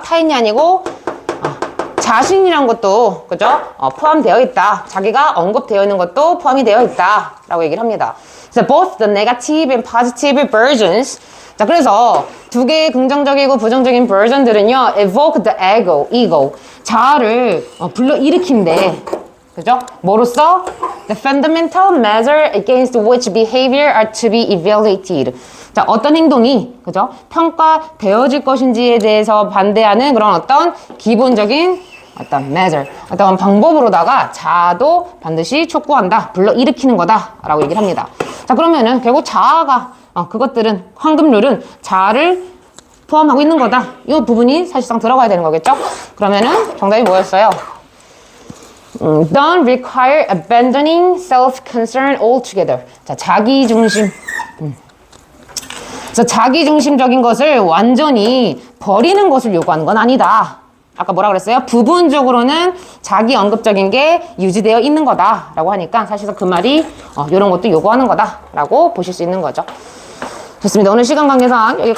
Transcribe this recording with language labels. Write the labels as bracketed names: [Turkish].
[Korean] 타인이 아니고, 자신이란 것도, 그죠? 포함되어 있다. 자기가 언급되어 있는 것도 포함이 되어 있다. 라고 얘기를 합니다. 그래서 [English] both the negative and positive versions. [Korean] 자, 그래서 두 개의 긍정적이고 부정적인 버전들은요, [English] evoke the ego. [Korean] 자아를 불러일으킨대. 그죠? 뭐로써? [English] The fundamental measure against which behavior are to be evaluated. [Korean] 자, 어떤 행동이, 그죠? 평가되어질 것인지에 대해서 반대하는 그런 어떤 기본적인 어떤 measure, 어떤 방법으로다가 자아도 반드시 촉구한다. 불러일으키는 거다. 라고 얘기를 합니다. 자, 그러면은 결국 자아가, 그것들은, 황금률은 자아를 포함하고 있는 거다. 이 부분이 사실상 들어가야 되는 거겠죠? 그러면은 정답이 뭐였어요? [English] Don't require abandoning self-concern altogether. [Korean] 자, 자기중심. 그래서 자기중심적인 것을 완전히 버리는 것을 요구하는 건 아니다. 아까 뭐라 그랬어요? 부분적으로는 자기 언급적인 게 유지되어 있는 거다 라고 하니까 사실상 그 말이 이런 것도 요구하는 거다 라고 보실 수 있는 거죠. 좋습니다. 오늘 시간 관계상 여기까지